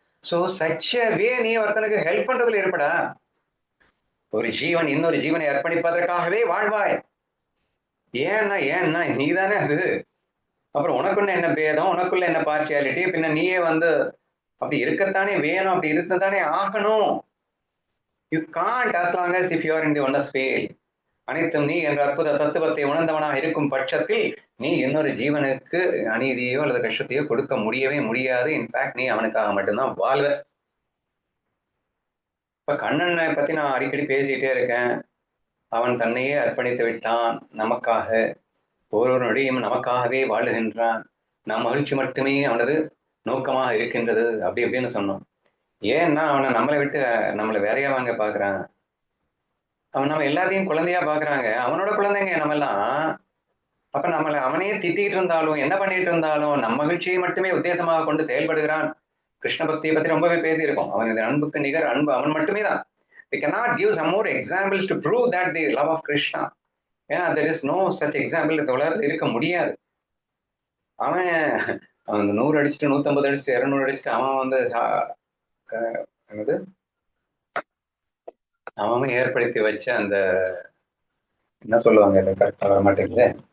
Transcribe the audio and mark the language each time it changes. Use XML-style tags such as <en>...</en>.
<ta>So such way நீ ஒருத்தனுக்கு help பண்றதுல இருப்படா. ஒரு ஜீவன் இன்னொரு ஜீவனை அர்ப்பணிப்பதற்காகவே வாழ்வாய். ஏன்னா நீதானே அது. அப்புறம் உனக்குள்ள என்ன பேதம், உனக்குள்ள என்ன பார்ஷியாலிட்டி, பின்ன நீயே வந்து அப்படி இருக்கத்தானே வேணும், அப்படி இருக்கத்தானே ஆகணும்.</ta> <en>You can't as long as if you are in the oneness field.</en> <ta>அனைத்தும் நீ என்ற அற்புத தத்துவத்தை உணர்ந்தவனாக இருக்கும் பட்சத்தில் நீ இன்னொரு ஜீவனுக்கு அநீதியோ அல்லது கஷ்டத்தையோ கொடுக்க முடியவே முடியாது. இன்ஃபேக்ட் நீ அவனுக்காக மட்டும்தான் வாழ்வ. இப்ப கண்ணனை பத்தி நான் அடிக்கடி பேசிட்டே இருக்கேன். அவன் தன்னையே அர்ப்பணித்து விட்டான் நமக்காக. ஒவ்வொரு நொடியும் நமக்காகவே வாழுகின்றான். நம் மகிழ்ச்சி மட்டுமே அவனது நோக்கமாக இருக்கின்றது அப்படி அப்படின்னு சொன்னோம். ஏன்னா அவனை நம்மளை விட்டு நம்மளை வேறையா வாங்க பாக்குறான். அவன் நம்ம எல்லாத்தையும் குழந்தையா பாக்குறாங்க. அவனோட குழந்தைங்க நம்ம எல்லாம். அப்ப நம்மளை அவனையே திட்டிகிட்டு இருந்தாலும் என்ன பண்ணிட்டு இருந்தாலும் நம் மகிழ்ச்சியை மட்டுமே உத்தேசமாக கொண்டு செயல்படுகிறான். கிருஷ்ண பக்தியை பத்தி ரொம்பவே பேசியிருக்கோம். அவனது அன்புக்கு நிகர் அன்பு அவன் மட்டுமே தான்.</ta> <en>We cannot give some more examples to prove that the love of Krishna.</en> <ta>ஏன்னா</ta> <en>there is no such example</en> <ta>இந்த உலகத்தில் இருக்க முடியாது. அவன் 100 அடிச்சுட்டு 150 அடிச்சுட்டு 200 அடிச்சுட்டு அவன் வந்து அவன் ஏற்படுத்தி வச்ச அந்த என்ன சொல்லுவாங்க, கரெக்டா வர மாட்டேங்குது.</ta>